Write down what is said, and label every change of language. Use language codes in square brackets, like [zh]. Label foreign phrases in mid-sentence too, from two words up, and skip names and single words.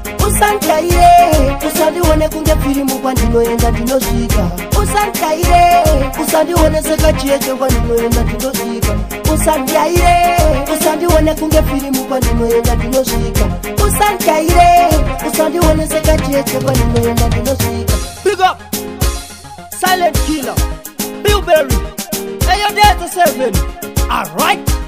[sn] Usandigaire, usandione kunge firimu kwandinoenda ndinosvika. Usandigaire, usandione sekacheche kwandinoenda ndinosvika. Usandigaire, usandione kunge firimu kwandinoenda ndinosvika. Usandigaire, usandione sekacheche kwandinoenda ndinosvika. [en] Big up, Silent Killer, Bilberry, hey, your dad seven. All right.